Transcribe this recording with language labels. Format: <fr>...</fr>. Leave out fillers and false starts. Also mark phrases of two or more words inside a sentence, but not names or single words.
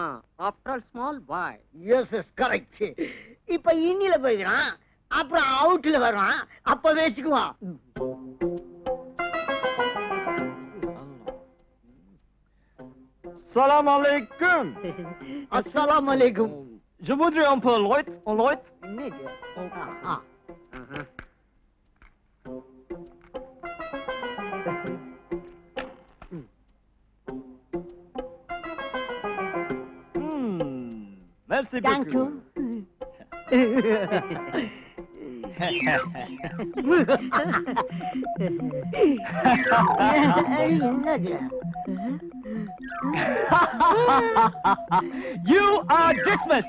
<en>after all small boy. yes yes correct.</en> <ta>இப்ப இன்னில போயிடுறான், அப்புறம் அவுட்ல வர்றான், அப்ப வச்சுக்குவான்.</ta> <ar>السلام عليكم. السلام عليكم.</ar> <fr>Je voudrais un peu light, en light. Merci</fr> <en>Thank you. என்னது? You are dismissed.</en>